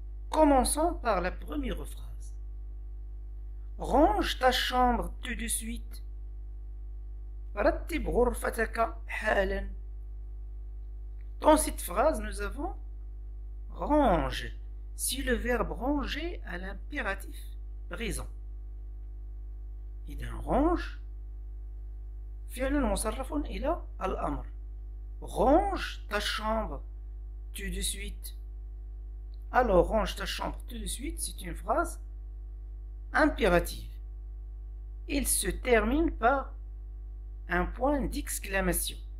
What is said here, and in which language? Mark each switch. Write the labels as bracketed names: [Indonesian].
[French] Commençons par la première phrase. Range ta chambre tout de suite. [Arabic] رتب غرفتك حالا. [French] Dans cette phrase, nous avons range. Si le verbe ranger à l'impératif présent. [Arabic] إذا range فعل مصرف إلى الأمر. [French] Range ta chambre tout de suite. Alors range ta chambre tout de suite, c'est une phrase impérative. Il se termine par un point d'exclamation.